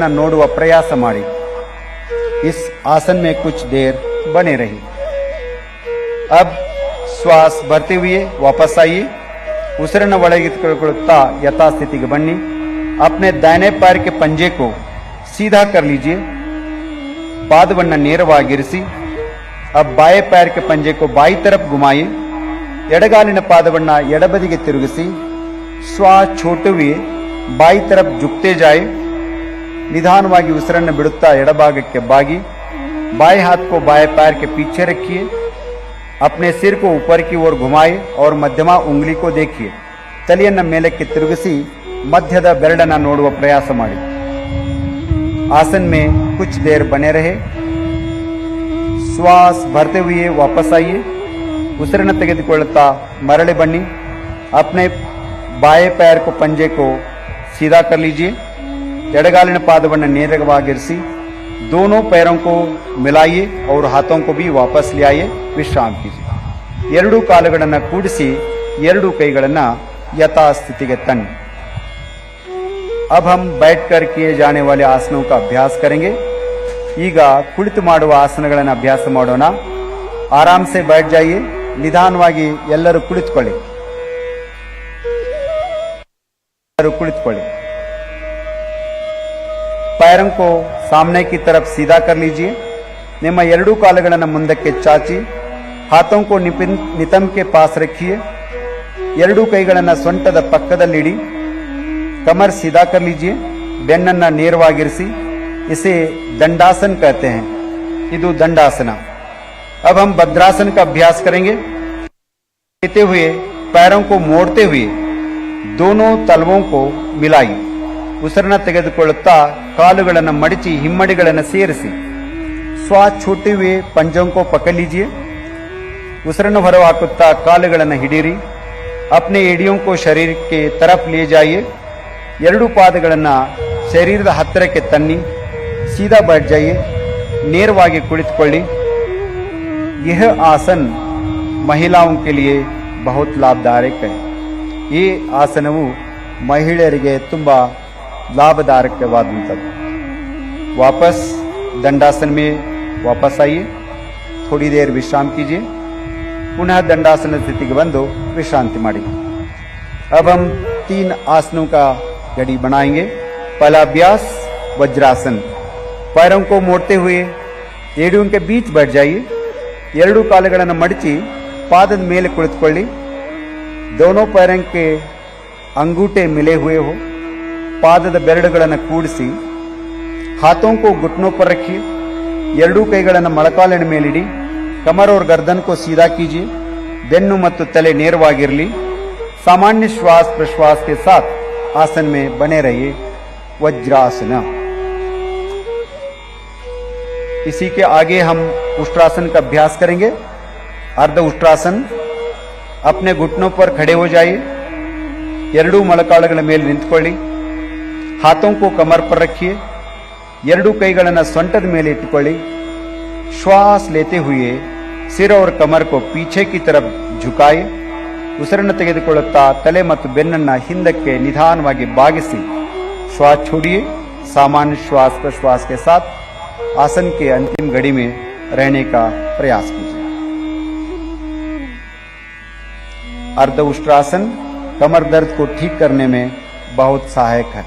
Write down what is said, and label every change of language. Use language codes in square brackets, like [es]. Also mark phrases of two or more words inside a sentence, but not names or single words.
[kn] ನೋಡುವ ಪ್ರಯಾಸ ಮಾಡಿ [hi] इस आसन में कुछ देर बने रहिए अब श्वास भरते हुए वापस आइए [kn] ಉಸಿರನ್ನು ಒಳಗೆತ್ತಿಕೊಳ್ಳುತ್ತಾ ಯಥಾಸ್ಥಿತಿಗೆ ಬನ್ನಿ [hi] अपने दाहिने पैर के पंजे को सीधा कर लीजिए [kn] ಪಾದವನ್ನು ನೇರವಾಗಿರಿಸಿ [hi] अब बाएं पैर के पंजे को बाई तरफ घुमाइए [kn] ಎಡಗಾಲಿನ ಪಾದವನ್ನು ಎಡಬದಿಗೆ ತಿರುಗಿಸಿ [hi] श्वास छोड़ते हुए बाई तरफ झुकते जाए [kn] ನಿಧಾನವಾಗಿ ಉಸಿರನ್ನು ಬಿಡುತ್ತಾ ಎಡಭಾಗಕ್ಕೆ ಬಾಗಿ [hi] बाएं हाथ को बाएं पैर के पीछे रखिए अपने सिर को ऊपर की ओर घुमाए और मध्यमा उंगली को देखिए [kn] ತಲೆಯನ್ನು ಮೇಲಕ್ಕೆ ತಿರುಗಿಸಿ ಮಧ್ಯದ ಬೆರಳನ್ನು ನೋಡುವ ಪ್ರಯಾಸ ಮಾಡಿ [hi] आसन में कुछ देर बने रहे श्वास भरते हुए वापस आइए [kn] ಉಸಿರನ್ನು ತೆಗೆದುಕೊಳ್ಳುತ್ತಾ ಮರಳಿ ಬನ್ನಿ [hi] अपने बाएं पैर को पंजे को सीधा कर लीजिए [kn] ಎಡಗಾಲಿನ ಪಾದವನ್ನು ನೇರವಾಗಿರಿಸಿ [hi] दोनों पैरों को मिलाइए और हाथों को भी वापस ले आइए विश्राम कीजिए [kn] ಎರಡೂ ಕಾಲುಗಳನ್ನು ಕೂಡಿಸಿ ಎರಡೂ ಕೈಗಳನ್ನು ಯಥಾಸ್ಥಿತಿಗೆ ತನ್ನಿ [hi] अब हम बैठकर किए जाने वाले आसनों का अभ्यास करेंगे [kn] ಈಗ ಕುಳಿತು ಮಾಡುವ ಆಸನಗಳನ್ನು ಅಭ್ಯಾಸ ಮಾಡೋಣ [hi] आराम से बैठ जाइए [kn] ನಿಧಾನವಾಗಿ ಎಲ್ಲರೂ ಕುಳಿತುಕೊಳ್ಳಿ [hi] पैरों को सामने की तरफ सीधा कर लीजिए [kn] ನಿಮ್ಮ ಎರಡೂ ಕಾಲುಗಳನ್ನು ಮುಂದಕ್ಕೆ ಚಾಚಿ [hi] हाथों को नितंब के पास रखिए [kn] ಎರಡೂ ಕೈಗಳನ್ನು ಸೊಂಟದ ಪಕ್ಕದಲ್ಲಿಡಿ [hi] कमर सीधा कर लीजिए [kn] ಬೆನ್ನನ್ನು ನೇರವಾಗಿರಿಸಿ [hi] इसे दंडासन कहते हैं ಇದು दंडासना अब हम भद्रासन का अभ्यास करेंगे लेते हुए पैरों को मोड़ते हुए दोनों तलवों को मिलाई [kn] ಉಸಿರನ್ನು ತೆಗೆದುಕೊಳ್ಳುತ್ತಾ ಕಾಲುಗಳನ್ನು ಮಡಚಿ ಹಿಮ್ಮಡಿಗಳನ್ನು ಸೇರಿಸಿ [hi] श्वास छोड़ते हुए पंजों को पकड़ लीजिए [kn] ಉಸಿರನ್ನು ಹೊರಹಾಕುತ್ತಾ ಕಾಲುಗಳನ್ನು ಹಿಡಿಯಿರಿ [hi] अपने एड़ियों को शरीर के तरफ ले जाइए [kn] ಎರಡೂ ಪಾದಗಳನ್ನು ಶರೀರದ ಹತ್ತಿರಕ್ಕೆ ತನ್ನಿ, [hi] सीधा बैठ जाइए, [kn] ನೇರವಾಗಿ ಕುಳಿತುಕೊಳ್ಳಿ. [hi] यह आसन महिलाओं के लिए बहुत लाभदायक है. [kn] ಈ ಆಸನವು ಮಹಿಳೆಯರಿಗೆ ತುಂಬಾ लाभदायकವಾದಂಥದ್ದು. [hi] वापस दंडासन में वापस आइए, थोड़ी देर विश्राम कीजिए, पुनः दंडासन स्थिति के बंदो विश्रांति मारी. अब हम 3 आसनों का घड़ी बनाएंगे. पहला अभ्यास वज्रासन. पैरों को मोड़ते हुए एड़ियों के बीच बैठ जाइए. [kn] ಎರಡು ಕಾಲುಗಳನ್ನು ಮಡಚಿ ಪಾದದ ಮೇಲೆ ಕುಳಿತುಕೊಳ್ಳಿ. [hi] दोनों पैरों के अंगूठे मिले हुए हो. [kn] ಪಾದದ ಬೆರಳುಗಳನ್ನು ಕೂಡಿಸಿ [hi] हाथों को घुटनों पर रखिए. [kn] ಎರಡೂ ಕೈಗಳನ್ನು ಮೊಳಕಾಲಿನ ಮೇಲಿಡಿ. [hi] कमर और गर्दन को सीधा कीजिए. [kn] ಬೆನ್ನು ಮತ್ತು ತಲೆ ನೇರವಾಗಿರಲಿ. [hi] सामान्य श्वास प्रश्वास के साथ आसन में बने रहिए. वज्रासन. इसी के आगे हम उष्ट्रासन का अभ्यास करेंगे. अर्ध उष्ट्रासन. अपने घुटनों पर खड़े हो जाइए. [kn] ಎರಡೂ ಮೊಳಕಾಲುಗಳ ಮೇಲೆ ನಿಂತುಕೊಳ್ಳಿ. [hi] हाथों को कमर पर रखिए. [kn] ಎರಡೂ ಕೈಗಳನ್ನು ಸೊಂಟದ ಮೇಲೆ ಇಟ್ಟುಕೊಳ್ಳಿ. [hi] श्वास लेते हुए सिर और कमर को पीछे की तरफ झुकाए. [kn] ಉಸಿರನ್ನು ತೆಗೆದುಕೊಳ್ಳುತ್ತಾ ತಲೆ ಮತ್ತು ಬೆನ್ನನ್ನು ಹಿಂದಕ್ಕೆ ನಿಧಾನವಾಗಿ ಬಾಗಿಸಿ [hi] श्वास छोड़िए. सामान्य श्वास प्रश्वास के साथ आसन के अंतिम घड़ी में रहने का प्रयास कीजिए. अर्ध उष्ट्रासन कमर दर्द को ठीक करने में बहुत सहायक है.